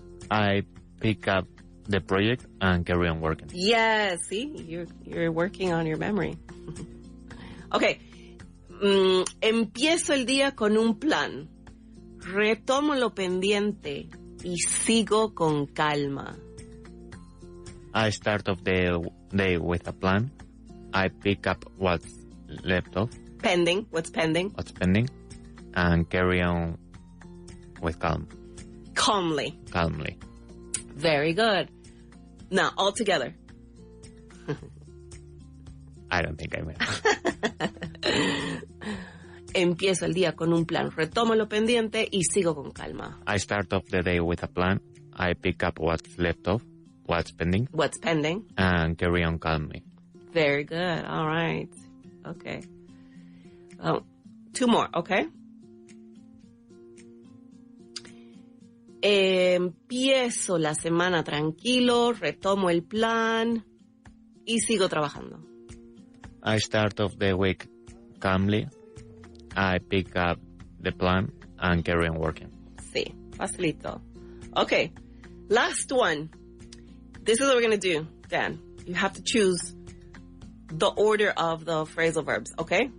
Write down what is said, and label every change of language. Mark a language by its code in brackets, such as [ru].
[en] I pick up the project and carry on working. Yes, see, you're working on your memory. Okay. [es] Empiezo el día con un plan. Retomo lo pendiente y sigo con calma. [en] I start off the day with a plan. I pick up what's left off. Pending. What's pending? What's pending. And carry on with calm. Calmly. Calmly. Very good. Now, all together. I don't think I will. [es] Empiezo el día con un plan. Retomo lo pendiente y sigo con calma. [en] I start off the day with a plan. I pick up what's left off. What's pending. What's pending. And carry on calmly. Very good. All right. Okay. Oh, two more, okay? [es] Empiezo la semana tranquilo, retomo el plan y sigo trabajando. [en] I start off the week calmly. I pick up the plan and carry on working. [es] Sí, facilito. [en] Okay, last one. This is what we're going to do, Dan. You have to choose the order of the phrasal verbs, okay?